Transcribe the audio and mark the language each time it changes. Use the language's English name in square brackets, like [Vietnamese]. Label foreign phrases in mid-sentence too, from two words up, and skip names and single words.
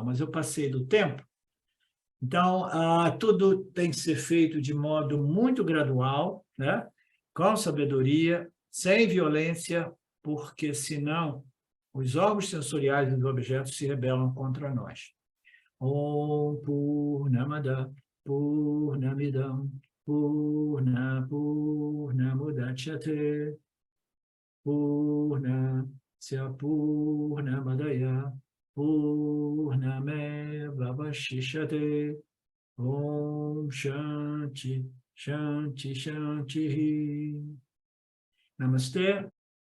[Portuguese] Mas eu passei do tempo, então, tudo tem que ser feito de modo muito gradual, né? Com sabedoria, sem violência, porque, senão, os órgãos sensoriais dos objetos se rebelam contra nós. [Sanskrit] ॐ पूर्णमद पूर्णमिदम् पूर्णमुदच्यते पूर्णस्य पूर्णमादाय पूर्णमेव वशिष्यते ॐ शान्ति शान्ति शान्ति नमस्ते.